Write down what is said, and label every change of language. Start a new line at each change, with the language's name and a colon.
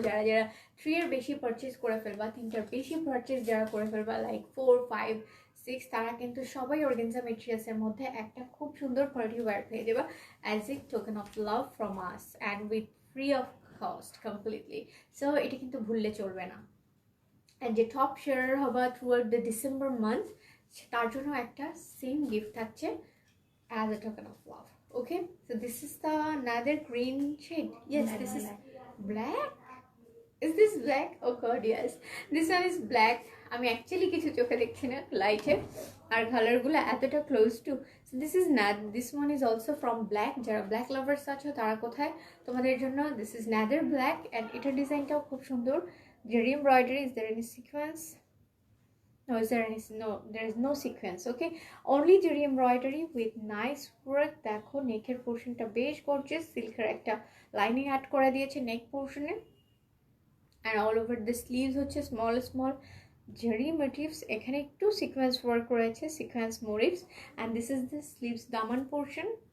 Bangla: যারা যারা 3 এর বেশি পারচেজ করে ফেলবা, 3টার বেশি পারচেজ যারা করে ফেলবা লাইক 4, 5, 6, তারা কিন্তু সবাই অর্গানজা মেটেরিয়ালসের মধ্যে একটা খুব সুন্দর পার্টি ওয়্যার পেয়ে যাবে
English: As a token of love from us and with free of cost completely.
Bangla: So এটা কিন্তু ভুললে চলবে না। অ্যান্ড যে টপ শেয়ার হবা
English: throughout the December month,
Bangla: তার জন্য একটা সেম গিফট থাকছে
English: as a token of love. Okay, so this is the another green shade. Yes, this is black. Is this black? Oh god, yes, this one is black.
Bangla: আমি actually কিছু চোখে দেখছি না লাইটে, আর কালারগুলো এতটা close two. So
English: This is this one is also from black.
Bangla: যারা black lovers আছো তারা কোথায়, তোমাদের জন্য
English: This is another black.
Bangla: And এটার ডিজাইনটাও খুব সুন্দর। জারি embroidery,
English: Is there any sequence? No, there is no sequence. Okay, only jari embroidery with nice work.
Bangla: দেখো নেকের পোর্শনটা বেশ গর্জিয়াস, সিল্কের একটা লাইনিং অ্যাড করে দিয়েছে নেক পোর্শনে,
English: and all over the sleeves
Bangla: হচ্ছে স্মল জারি মোটিভস। এখানে একটু সিকোয়েন্স ওয়ার্ক রয়েছে, sequence motives,
English: and this is the sleeves
Bangla: Daman portion.